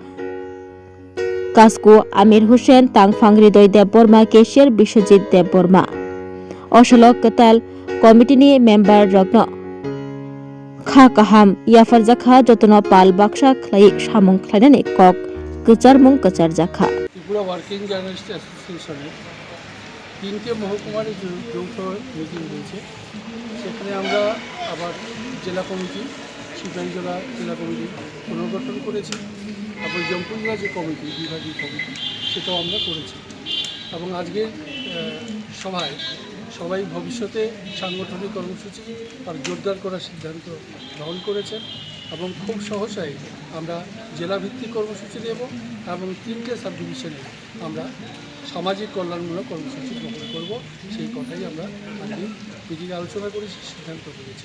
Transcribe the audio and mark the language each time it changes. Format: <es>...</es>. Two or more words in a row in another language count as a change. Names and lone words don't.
<trp>कास्को आमिर हुसैन तांगफां हृदय देवबर्मा केशियर विश्वजित देवबर्मा अशलक कताल कमिटिनि मेम्बार रत्न खा काहाम याफार जाखा जतन पाल बाक्सा खलाई सामुं खलायनानै कक कचार मुं कचार जाखा</trp> <bn>ত্রিপুরা ওয়ার্কিং জার্নালিস্ট অ্যাসোসিয়েশনের 3টে মহকুমার যৌথ মিটিং হয়েছে। সেখানে আমরা আবার জেলা কমিটি সিপাহীজলা জেলা কমিটি পুনর্গঠন করেছি এবং জম্পুজলা যে কমিটি বিভাগীয় কমিটি সেটাও আমরা করেছি এবং আজকের সভায় সবাই ভবিষ্যতে সাংগঠনিক কর্মসূচি আর জোরদার করার সিদ্ধান্ত গ্রহণ করেছেন এবং খুব সহসাই আমরা জেলাভিত্তিক কর্মসূচি দেব এবং 3টে সাব ডিভিশনে আমরা সামাজিক কল্যাণমূলক কর্মসূচি গ্রহণ করব সেই কথাই আমরা আজকে মিটিংয়ে আলোচনা করেছি, সিদ্ধান্ত করেছি।</bn>